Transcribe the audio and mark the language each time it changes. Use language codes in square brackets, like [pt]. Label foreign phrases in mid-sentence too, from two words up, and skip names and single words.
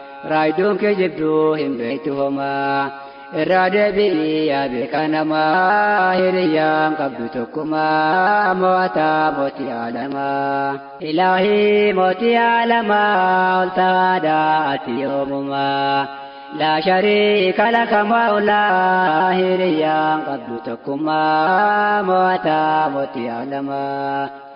[om] Raayiduun kee jibduu hin beektu homa. Irraa deebi'i yaa beekaa nama. Hiriyyaan qabdu tokkuma. Mo'ataa mootii alamaa. Ilaahii mootii alamaa. Ol taadhaa ati yoomuma. [ar] لا شريك لك مولى. [om] Hiriyyaan qabdu tokkuma. Mo'ataa mootii alamaa.